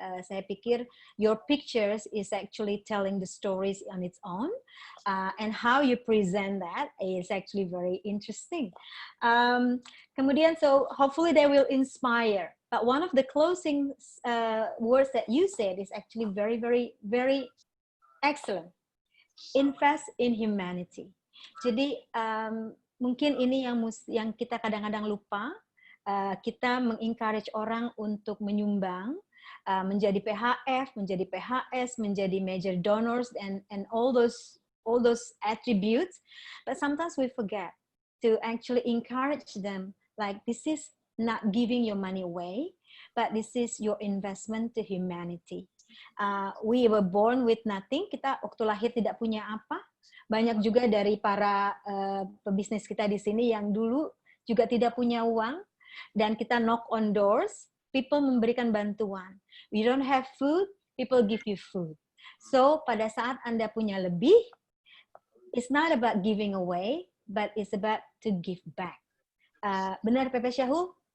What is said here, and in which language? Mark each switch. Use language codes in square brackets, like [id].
[id] Saya pikir [en] your pictures is actually telling the stories on its own, and how you present that is actually very interesting. [id] Kemudian, [en] so hopefully they will inspire. But one of the closing words that you said is actually very, very, very excellent. Invest in humanity. [id] Jadi mungkin ini yang kita kadang-kadang lupa. Kita mengencourage orang untuk menyumbang, menjadi PHF, menjadi PHS, menjadi major donors, [en] and all those attributes. But sometimes we forget to actually encourage them. Like, this is not giving your money away, but this is your investment to humanity. We were born with nothing. [id] Kita waktu lahir tidak punya apa. Banyak juga dari para pebisnis kita di sini yang dulu juga tidak punya uang. Dan kita [en] knock on doors, people [id] memberikan bantuan. [en] We don't have food, people give you food. So [id] pada saat Anda punya lebih, [en] it's not about giving away, but it's about to give back. [id] Benar, [en] Pepe Shahul?